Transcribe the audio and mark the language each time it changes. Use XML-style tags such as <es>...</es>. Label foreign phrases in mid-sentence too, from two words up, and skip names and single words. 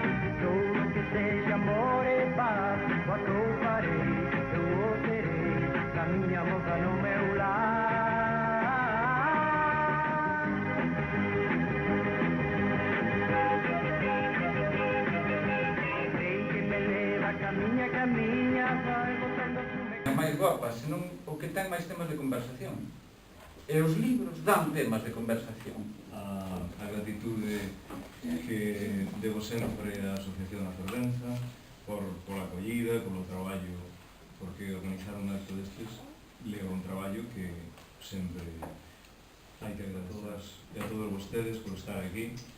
<pt>Tudo que seja amor e paz, quanto eu farei, eu o terei, na minha boca, no meu lar. Sei que me leva, caminha, vai botando fume.</pt> <gl>Máis guapa, senón o que ten máis temas de conversación. E os libros dan temas de conversación. A gratitude que debo sempre á Asociación da Fervenza por a acollida, polo traballo, porque organizar un acto destes leva un traballo que sempre hai que agradecer a todas e a todos vostedes por estar aquí.</gl>